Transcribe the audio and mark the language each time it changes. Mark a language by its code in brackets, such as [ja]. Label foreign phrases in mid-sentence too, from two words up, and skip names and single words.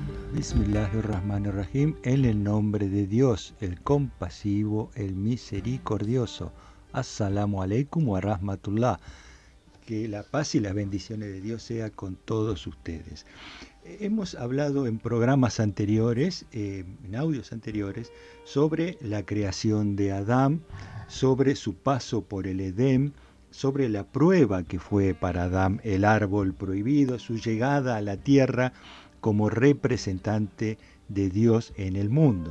[ar] بسم الله الرحمن الرحيم, [es] en el nombre de Dios, el compasivo, el misericordioso. [ar] السلام عليكم ورحمة الله. [es] Que la paz y las bendiciones de Dios sea con todos ustedes. Hemos hablado en programas anteriores, en audios anteriores, sobre la creación de Adán, sobre su paso por el Edén, sobre la prueba que fue para Adán el árbol prohibido, su llegada a la tierra como representante de Dios en el mundo.